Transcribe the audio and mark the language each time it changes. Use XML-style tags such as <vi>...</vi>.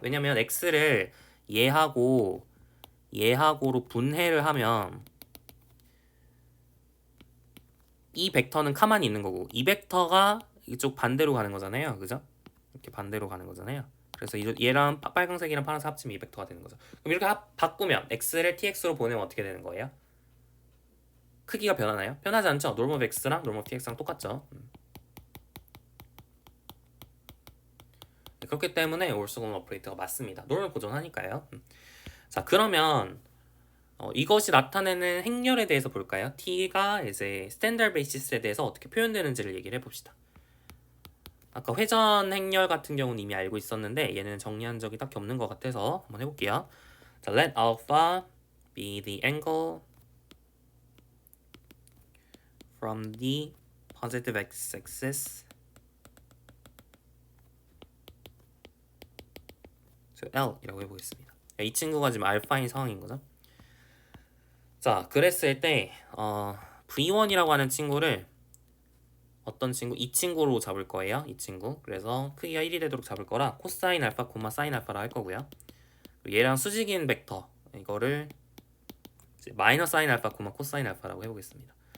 <ko>왜냐면 X를 얘하고로 분해를 하면 이 벡터는 가만히 있는 거고 이 벡터가 이쪽 반대로 가는 거잖아요. 그죠? 이렇게 반대로 가는 거잖아요. 그래서 얘랑 빨간색이랑 파란색 합치면 이 벡터가 되는 거죠. 그럼 이렇게 바꾸면 x를 tx로 보내면 어떻게 되는 거예요? 크기가 변하나요? 변하지 않죠? norm of x랑 norm of tx랑 똑같죠. 그렇기 때문에 올소곤 오퍼레이터가 맞습니다. norm을 보존하니까요. 자, 그러면 이것이 나타내는 행렬에 대해서 볼까요? t가 이제 스탠다드 베이시스에 대해서 어떻게 표현되는지를 얘기를 해봅시다. 아까 회전 행렬 같은 경우는 이미 알고 있었는데 얘는 정리한 적이 딱히 없는 것 같아서 한번 해볼게요.</ko> <en>자, let alpha be the angle from the positive x-axis to</en> <ko>L이라고 해보겠습니다. 이 친구가 지금 알파인 상황인 거죠. 자, 그랬을 때 V1이라고 하는 친구를 어떤 친구? 이 친구로 잡을 거예요. 이 친구. 그래서 크기가 1이 되도록 잡을 거라 코사인 알파, 사인 알파라 할 거고요. 얘랑 수직인 벡터 이거를 마이너스 사인 알파, 코사인 알파라고 해보겠습니다.</ko>